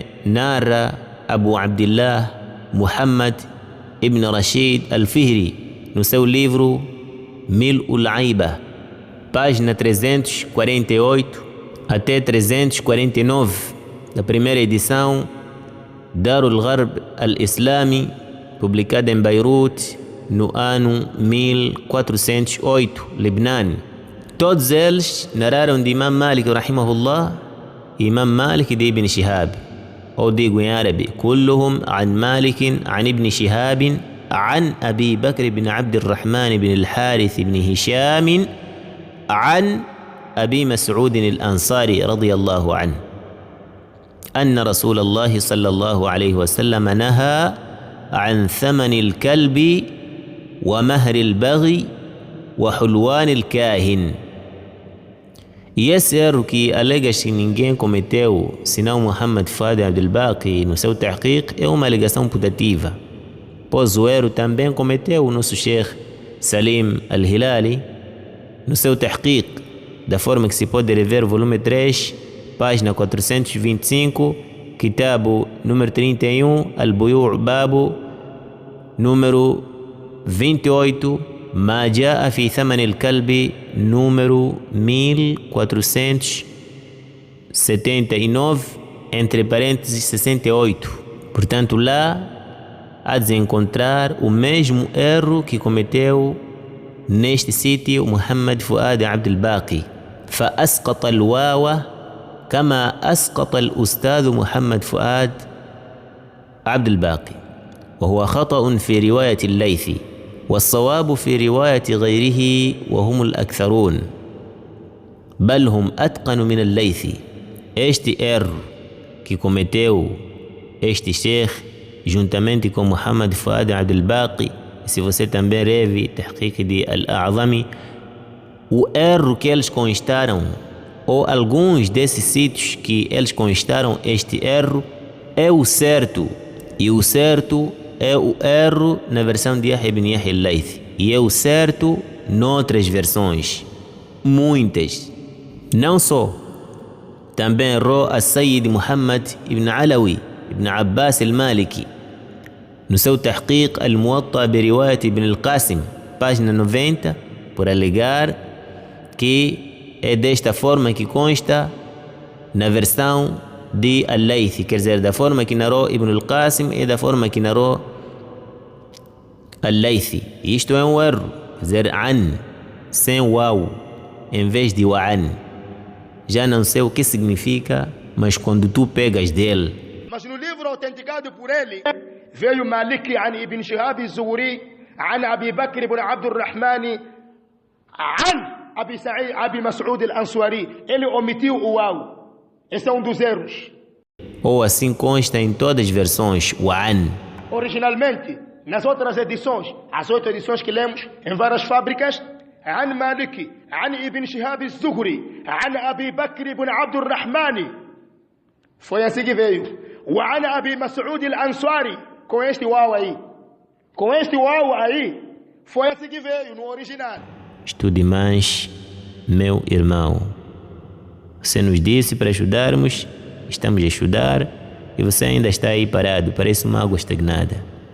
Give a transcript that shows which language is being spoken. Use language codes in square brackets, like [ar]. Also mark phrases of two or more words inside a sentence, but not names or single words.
[pt] narra Abu Abdillah Muhammad ibn Rashid al-Fihri no seu livro Mil'ul Aiba, página 348 até 349, da primeira edição Darul Gharb al-Islami, publicada em Beirut no ano 1408, Lebanon. Todos eles narraram de Imam Malik rahimahullah e Imam Malik de Ibn Shihab, ou digo em árabe, [ar] كلهم عن مالك عن ابن شهاب عن أبي بكر بن عبد الرحمن بن الحارث بن هشام عن أبي مسعود الأنصاري رضي الله عنه أن رسول الله صلى الله عليه وسلم نهى عن ثمن الكلب ومهر البغي وحلوان الكاهن. [pt] E esse erro que alegas que ninguém cometeu senão Muhammad Fuad Abdul Baqi no seu tahqiq é uma alegação putativa, pois o erro também cometeu o nosso Sheikh Salim Al-Hilali no seu tahqiq, da forma que se pode rever volume 3, página 425, Kitabu número 31, Al-Buyu' Babu número 28, [ar] ما جاء في ثمن الكلب [pt] número 1479, entre parênteses 68. Portanto, lá há de encontrar o mesmo erro que cometeu neste sítio Muhammad Fuad Abdul Baqi. [ar] فأسقط الواو كما أسقط الأستاذ محمد فؤاد عبد الباقي، وهو خطأ في رواية الليثي، والصواب في رواية غيره وهم الأكثرون، بل هم أتقن من الليثي. [pt] Este erro que cometeu este sheikh juntamente com Muhammad Fuad Abdel Baqi, se você também reve Tahqiq de Al-A'zami, o erro que eles constaram, ou alguns desses sítios que eles constaram este erro, é o certo, e o certo é o erro na versão de Yahya ibn Yahya al-Laythi, e é o certo noutras versões, muitas. Não só, também errou a Sayyid Muhammad ibn Alawi ibn Abbas al-Maliki no seu Tahqiq al-Muwatta bi Riwayat ibn al-Qasim, página 90, por alegar que é desta forma que consta na versão de Al-Laythi, quer dizer, da forma que narrou Ibn al-Qasim e da forma que narrou Al-Laythi. Isto é um erro, quer dizer, an, sem uau, em vez de wa'an. Já não sei o que significa, mas quando tu pegas dele. Mas no livro autenticado por ele, veio Maliki an Ibn Shihab az-Zuhri, an Abi Bakr ibn Abd al-Rahman, an Abi Mas'ud al-Ansari. Ele omitiu o uau. Esse é um dos erros. Ou assim consta em todas as versões, wa'an. Originalmente, nas outras edições, as 8 edições que lemos em várias fábricas, [ar] عن مالك عن ابن شهاب الزهري عن أبي بكر بن عبد الرحمن [pt] foi assim que veio. [ar] وعن أبي مسعود الأنصاري [pt] com este uau aí. Com este uau aí, foi assim que veio no original. Estude mais, meu irmão. Você nos disse para estudarmos, estamos a estudar, e você ainda está aí parado, parece uma água estagnada.